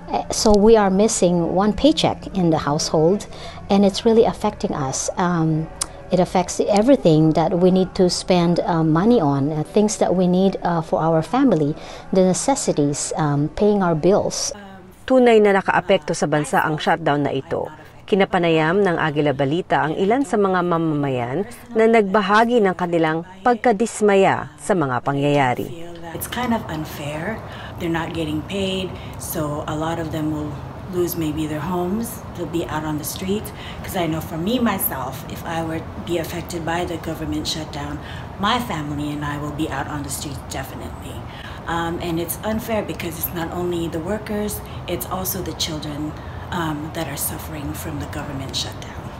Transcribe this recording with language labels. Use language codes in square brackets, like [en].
[en] So we are missing one paycheck in the household, and it's really affecting us. It affects everything that we need to spend money on, things that we need for our family, the necessities, paying our bills. [tl] Tunay na nakaapekto sa bansa ang shutdown na ito. Kinapanayam ng AGILA Balita ang ilan sa mga mamamayan na nagbahagi ng kanilang pagkadismaya sa mga pangyayari. [en] It's kind of unfair. They're not getting paid, so a lot of them will lose maybe their homes. They'll be out on the streets. Because I know for me, myself, if I were to be affected by the government shutdown, my family and I will be out on the streets definitely. And it's unfair because it's not only the workers, it's also the children that are suffering from the government shutdown.